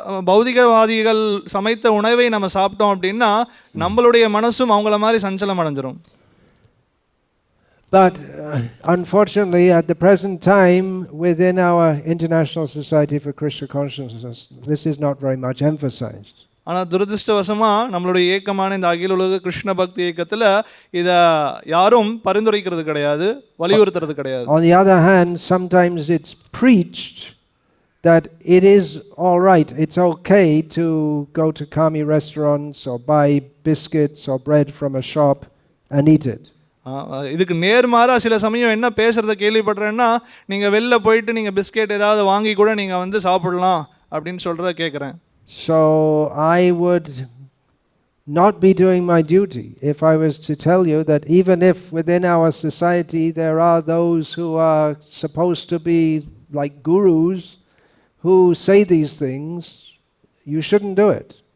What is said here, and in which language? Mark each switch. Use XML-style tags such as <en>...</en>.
<ta>பௌதிகவாதிகள் சமைத்த உணவை நம்ம சாப்பிட்டோம் அப்படின்னா நம்மளுடைய மனசும் அவங்கள மாதிரி சஞ்சலம் அடைஞ்சிரும்.</ta> <en>But unfortunately, at the present time, within our International Society for Krishna Consciousness, this is not very much emphasized.</en> <ta>ஆனால் துரதிருஷ்டவசமா நம்மளுடைய இயக்கமான இந்த அகில உலக கிருஷ்ண பக்தி இயக்கத்தில் இதை யாரும் பரிந்துரைக்கிறது கிடையாது, வலியுறுத்துறது கிடையாது.</ta> <en>On the other hand, sometimes it's preached that it is all right, it's okay to go to kami restaurants or buy biscuits or bread from a shop and eat it.</en> <ta>இதுக்கு நேர்மாறா சில சமயம் என்ன பேசுறத கேள்விப்படுறேன்னா, நீங்கள் வெளில போயிட்டு நீங்கள் பிஸ்கெட் ஏதாவது வாங்கி கூட நீங்கள் வந்து சாப்பிடலாம் அப்படின்னு சொல்கிறத கேட்குறேன்.</ta> <en>So I would not be doing my duty if I was to tell you that even if within our society there are those who are supposed to be like gurus who say these things, you shouldn't do it.</en>